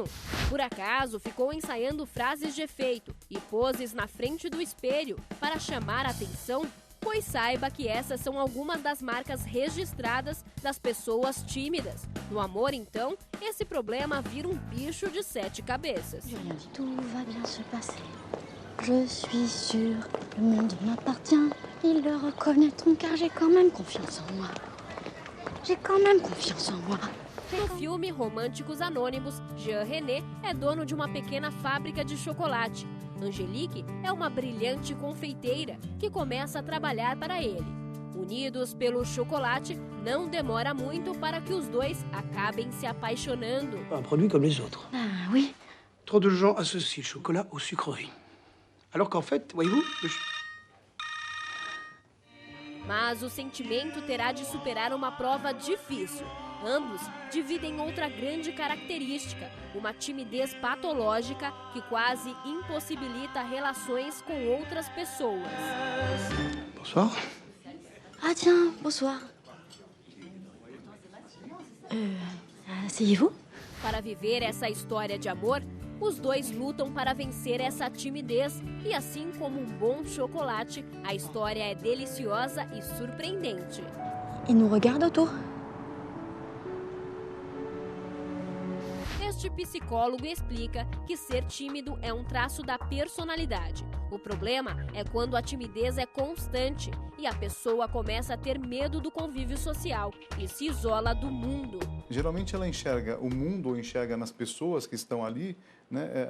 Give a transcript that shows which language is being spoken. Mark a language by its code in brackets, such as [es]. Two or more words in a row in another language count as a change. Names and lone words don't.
[pt] Por acaso ficou ensaiando frases de efeito e poses na frente do espelho para chamar a atenção? Pois saiba que essas são algumas das marcas registradas das pessoas tímidas. No amor, então, esse problema vira um bicho de 7 cabeças. [fr] Julien, tout va bien se passer. Je suis sûre, le monde m'appartient. Ils le reconnaîtront car j'ai quand même confiance en moi. J'ai quand même confiance en moi. [pt] No filme Românticos Anônimos, Jean René é dono de uma pequena fábrica de chocolate. Angelique é uma brilhante confeiteira que começa a trabalhar para ele. Unidos pelo chocolate, não demora muito para que os dois acabem se apaixonando. [fr] Un produit comme les autres. Ah oui. Trop de gens associent le chocolat aux sucreries. Alors qu'en fait, voyez-vous... [pt] Mas o sentimento terá de superar uma prova difícil. Ambos dividem outra grande característica, uma timidez patológica que quase impossibilita relações com outras pessoas. [fr] Bonsoir. Ah tiens, bonsoir. Asseyez-vous. [pt] Para viver essa história de amor, os dois lutam para vencer essa timidez e, assim como um bom chocolate, a história é deliciosa e surpreendente. [fr] Il nous regarde autour. [pt] Este psicólogo explica que ser tímido é um traço da personalidade. O problema é quando a timidez é constante e a pessoa começa a ter medo do convívio social e se isola do mundo. Geralmente ela enxerga o mundo ou enxerga nas pessoas que estão ali, né?